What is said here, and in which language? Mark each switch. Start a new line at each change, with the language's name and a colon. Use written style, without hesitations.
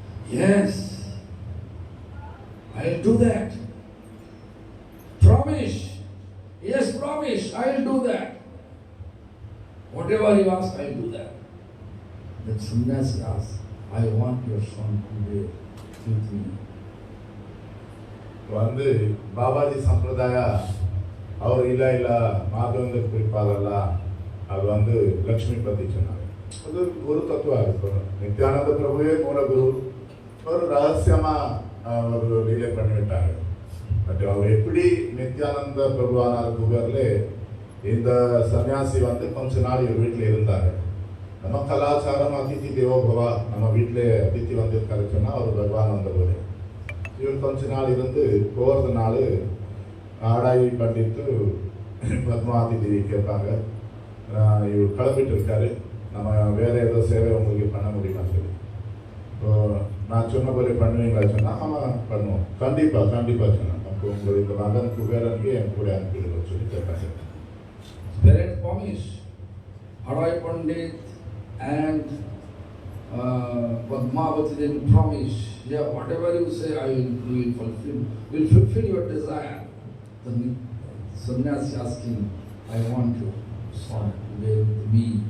English: Yes, I will do that. Promise. Yes, promise, I will do that. Whatever you ask, I will do that. Then Sannyasi asked, I want your son Kuber with me.
Tamil: வந்து பாபாஜி சம்பிரதாய அவர் இல்ல மாதவேந்திர புரி பாதல்ல அது வந்து லக்ஷ்மி பதி சொன்னாங்க. அது குரு தத்துவம் இருக்கும். நித்யானந்த பிரபுவே மூல குரு. ஒரு ரகசியமா ஒரு லீலை பண்ணிவிட்டாங்க. பட் அவர் எப்படி நித்யானந்த பிரபுவானார் குபேர்ல இந்த சன்னியாசி வந்து கொஞ்ச நாள் இவர் வீட்டில் இருந்தாங்க. நம்ம கலாச்சாரம் அதிதி தேவோபவா, நம்ம வீட்டில் அதித்தி வந்திருக்காரு சொன்னால் அவர் பகவான் வந்தவர். இவர் கொஞ்ச நாள் இருந்து போகிறது நாள் ஆடாயி பண்ணிட்டு பத்மாவதி தேவி கேட்பாங்க, இவர் கிளம்பிட்டு இருக்காரு, நம்ம வேற ஏதோ சேவை உங்களுக்கு பண்ண முடியுமா சொல்லி. இப்போ நான் சொன்னபடி பண்ணுவீங்களா சொன்னால் ஆமாம் பண்ணுவோம், கண்டிப்பாக சொன்னேன். அப்போ உங்களுக்கு இந்த மகன் குபேரனுக்கு என் கூட அனுப்பிடுங்க சொல்லி கேட்பாங்க.
English: Parents promise, Harai Pandit and Padmavati then promise, yeah, whatever you say, we will fulfill your desire. The sannyasi asking, I want you, son, today with me.